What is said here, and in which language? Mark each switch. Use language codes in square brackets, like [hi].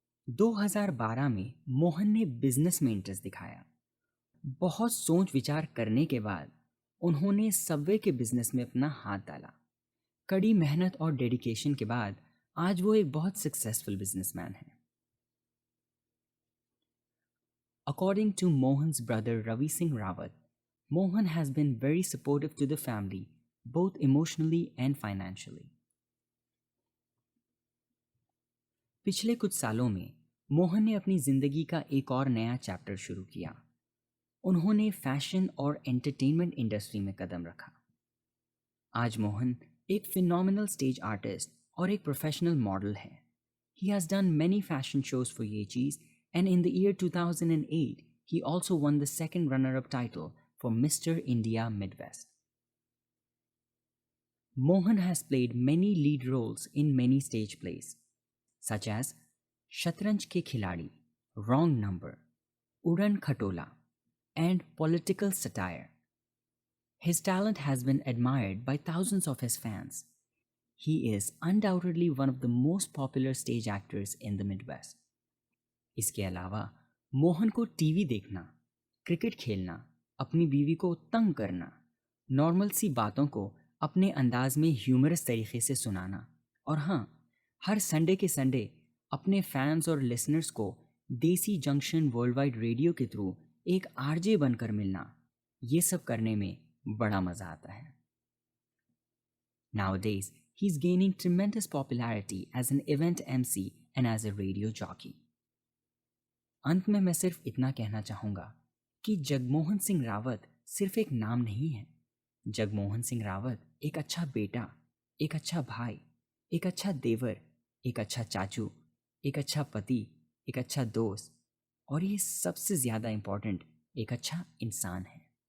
[hi] 2012 में मोहन ने बिजनेस में इंटरेस्ट दिखाया। बहुत सोच विचार करने के बाद उन्होंने सबवे के बिजनेस में अपना हाथ डाला। कड़ी मेहनत और डेडिकेशन के बाद आज वो एक बहुत सक्सेसफुल बिजनेसमैन है। [en] According to Mohan's brother Ravi Singh Rawat, Mohan has been very supportive to the family, both emotionally and financially. [hi] पिछले कुछ सालों में मोहन ने अपनी जिंदगी का एक और नया चैप्टर शुरू किया। उन्होंने फैशन और एंटरटेनमेंट इंडस्ट्री में कदम रखा। आज मोहन एक फिनोमिनल स्टेज आर्टिस्ट और एक प्रोफेशनल मॉडल है। [en] He has done many fashion shows for Yeezy's, and in the year 2008, he also won the second runner-up title for Mr. India Midwest. Mohan has played many lead roles in many stage plays, such as Shatranj Ke Khiladi, Wrong Number, Udan Khatola, and political satire. His talent has been admired by thousands of his fans. He is undoubtedly one of the most popular stage actors in the Midwest. [hi] इसके अलावा मोहन को TV देखना, cricket खेलना, अपनी बीवी को तंग करना, नॉर्मल सी बातों को अपने अंदाज में ह्यूमरस तरीके से सुनाना और हाँ, हर संडे के संडे अपने फैंस और लिसनर्स को देसी जंक्शन वर्ल्ड वाइड रेडियो के थ्रू एक आरजे बनकर मिलना, ये सब करने में बड़ा मज़ा आता है। [en] Nowadays, he's gaining tremendous popularity as an event MC and as a radio jockey. [hi] अंत में मैं सिर्फ इतना कहना चाहूँगा कि जगमोहन सिंह रावत सिर्फ एक नाम नहीं है। जगमोहन सिंह रावत एक अच्छा बेटा, एक अच्छा भाई, एक अच्छा देवर, एक अच्छा चाचू, एक अच्छा पति, एक अच्छा दोस्त और ये सबसे ज़्यादा इम्पोर्टेंट एक अच्छा इंसान है।